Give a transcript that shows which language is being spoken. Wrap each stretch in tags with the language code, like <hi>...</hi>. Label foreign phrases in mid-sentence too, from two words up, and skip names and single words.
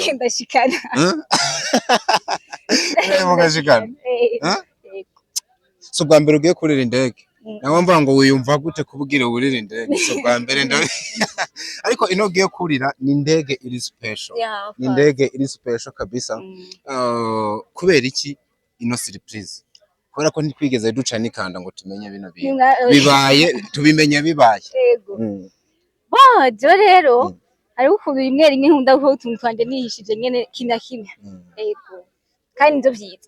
<rn>ndashikana mugashikana so bwa mbere ugiye kurira indege nawe mvuga ngo wiyumva gute kubwira urira indege so bwa mbere ariko ino ugiye kurira ni indege iri special ni indege iri special kabisa kubera iki ino surprise kubera ko ntitwigeze duca nikanda ngo tumenye bino bintu bibaye tubimenye bibaye jo rero ari ukuntu rimwe rimwe nkunda ko utuntu twanje nihishije nyene kina kimwe yego kandi nzo vyiza</rn>